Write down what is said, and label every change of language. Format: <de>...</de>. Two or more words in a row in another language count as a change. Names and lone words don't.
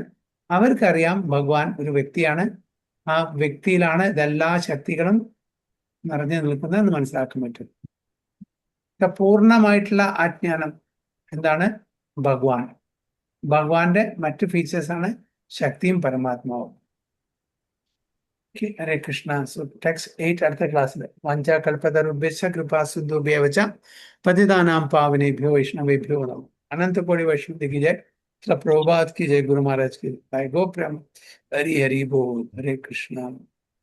<ml>അവർക്കറിയാം ഭഗവാൻ ഒരു വ്യക്തിയാണ്, ആ വ്യക്തിയിലാണ് ഇതെല്ലാ ശക്തികളും നിറഞ്ഞു നിൽക്കുന്നതെന്ന് മനസ്സിലാക്കാൻ പറ്റും. പൂർണ്ണമായിട്ടുള്ള ആജ്ഞാനം എന്താണ്? ഭഗവാൻ. ഭഗവാന്റെ മറ്റു ഫീച്ചേഴ്സാണ് ശക്തിയും പരമാത്മാവും.</ml> <sa>ഹരേ കൃഷ്ണ.</sa> <en>so text 8</en> <ml>അടുത്ത ക്ലാസ്സിൽ</ml> <sa>വാഞ്ചാ കൽപതരുഭ്യശ്ച കൃപാ സിന്ധുഭ്യേവച പതിതാനാം പാവനേഭ്യോ വൈഷ്ണവേഭ്യോ നമഃ.</sa> <hi>अनंत कोटि वैष्णव की जय, प्रभुपाद की जय, गुरु महाराज की जय। गो प्रेम हरि हरि बोल। हरे कृष्णा।</hi>